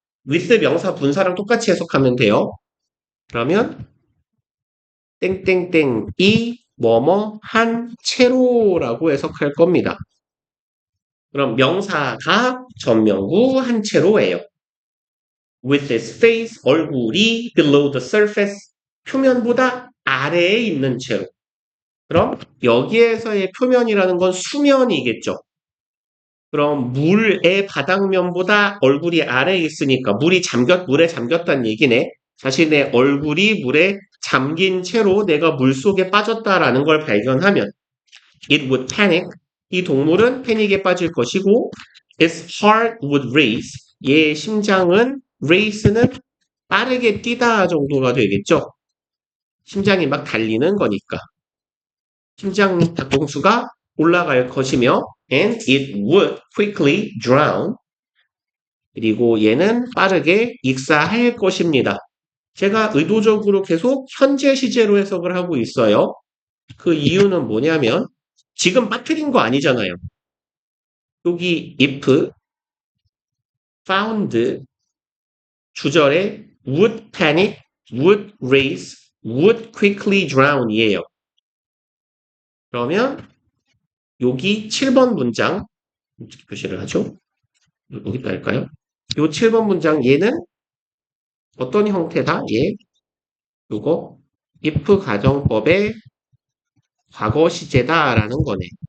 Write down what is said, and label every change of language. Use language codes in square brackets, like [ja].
[ko] with 명사 분사랑 똑같이 해석하면 돼요. 그러면 땡땡땡이 뭐뭐 한 채로라고 해석할 겁니다. 그럼 명사가 전명구 한 채로예요. [en] with its face [ko] 얼굴이 [en] below the surface [ko] 표면보다 아래에 있는 채로. 그럼 여기에서의 표면이라는 건 수면이겠죠. 그럼 물의 바닥면보다 얼굴이 아래에 있으니까 물에 잠겼다는 얘기네. 자신의 얼굴이 물에 잠긴 채로 내가 물속에 빠졌다라는 걸 발견하면 [en] it would panic. [ko] 이 동물은 패닉에 빠질 것이고 [en] its heart would race. [ko] 얘의 심장은 race는 빠르게 뛰다 정도가 되겠죠. 심장이 막 달리는 거니까. 심장 닭봉수가 올라갈 것이며 [en] and it would quickly drown. [ko] 그리고 얘는 빠르게 익사할 것입니다. 제가 의도적으로 계속 현재 시제로 해석을 하고 있어요. 그 이유는 뭐냐면 지금 빠뜨린 거 아니잖아요. 여기 if, found, 주절에 [en] would panic, would race, would quickly drown [ko] 이에요. 그러면 여기 7번 문장 표시를 하죠. 여기다 할까요? 요 7번 문장 얘는 어떤 형태다? 얘 요거 if 가정법의 과거 시제다라는 거네.